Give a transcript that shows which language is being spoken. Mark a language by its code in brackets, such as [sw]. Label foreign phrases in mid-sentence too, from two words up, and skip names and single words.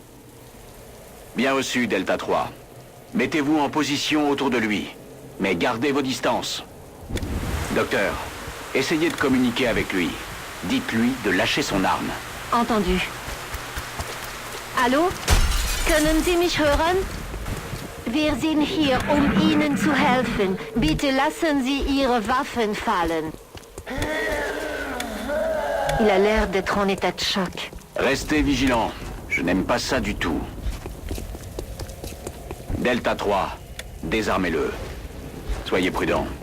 [fr] Bien reçu, Delta 3. Mettez-vous en position autour de lui. Mais gardez vos distances. Docteur, essayez de communiquer avec lui. Dites-lui de lâcher son arme. Entendu. Allô? [de] Können Sie mich hören? Wir sind hier, Ihnen zu helfen. Bitte lassen Sie Ihre Waffen fallen. [fr] Il a l'air d'être en état de choc. Restez vigilant. Je n'aime pas ça du tout. Delta 3, désarmez-le. Soyez prudent.